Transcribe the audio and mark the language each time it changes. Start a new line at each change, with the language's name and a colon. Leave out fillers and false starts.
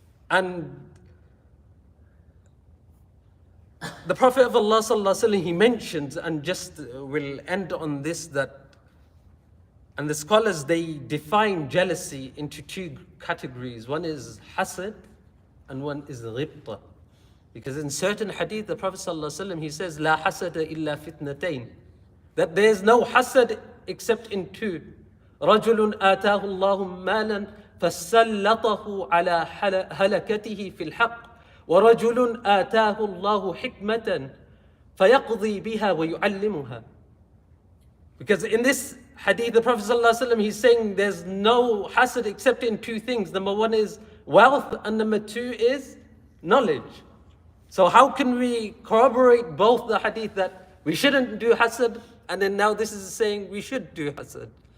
English: And the Prophet of Allah sallallahu alaihi wasallam, he mentions, and just will end on this, that, and the scholars, they define jealousy into two categories. One is hasad and one is ghibta. Because in certain hadith, the Prophet sallallahu alaihi wasallam, he says, la hasada illa fitnatayn, that there is no hasad except in two.
Arabic: رجل آتاه الله مالا فسلطه على هلكته في الحق وَرَجُلٌ آتَاهُ اللَّهُ حِكْمَةً فَيَقْضِي بِهَا وَيُعَلِّمُهَا.
English: Because in this hadith, the Prophet ﷺ, he's saying there's no hasad except in two things. Number one is wealth, and number two is knowledge. So how can we corroborate both the hadith that we shouldn't do hasad, and then now this is saying we should do hasad?